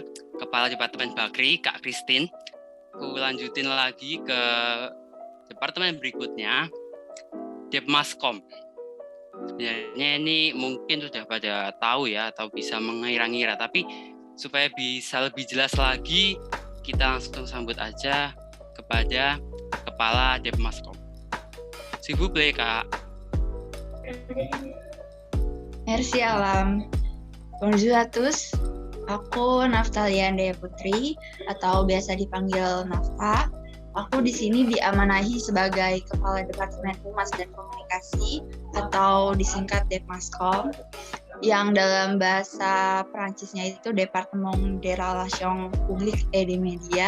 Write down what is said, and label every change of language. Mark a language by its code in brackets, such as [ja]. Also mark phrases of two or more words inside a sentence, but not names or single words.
[id] Kepala Departemen Bakri, Kak Christine. Aku lanjutin lagi ke departemen berikutnya, Depmaskom. Sebenarnya ini mungkin sudah pada tahu ya atau bisa mengira-ngira, tapi supaya bisa lebih jelas lagi, kita langsung sambut aja kepada Kepala Depmaskom. [fr] S'il vous plaît, Kak. Merci Alam. Bonjour à tous. [id] Aku Naftalia Andaya Putri atau biasa dipanggil Nafta. Aku di sini diamanahi sebagai Kepala Departemen Humas dan Komunikasi atau disingkat Depmaskom, yang dalam bahasa Perancisnya itu [fr] Departement des Relations Publiques et des Médias.